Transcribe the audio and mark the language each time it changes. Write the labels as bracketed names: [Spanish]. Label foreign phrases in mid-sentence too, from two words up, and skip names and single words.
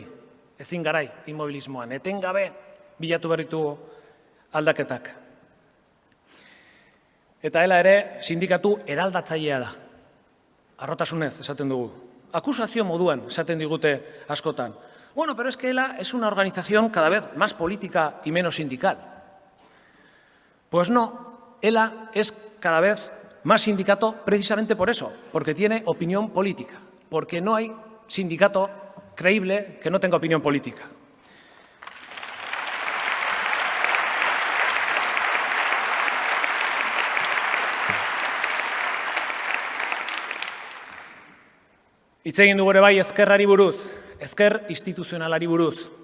[Basque] Ezin gara immobilismoan. Etengabe bilatu behar ditugu aldaketak. Eta ela ere sindikatu eraldatzailea da. Harrotasunez esaten dugu. Akusazio moduan esaten digute askotan. [Spanish] Bueno, pero es que ELA es una organización cada vez más política y menos sindical. Pues no, ELA es cada vez más sindicato precisamente por eso, porque tiene opinión política, porque no hay sindicato creíble que no tenga opinión política. [Basque] Hitz egin dugu ere bai ezkerrari buruz, ezker instituzionalari buruz.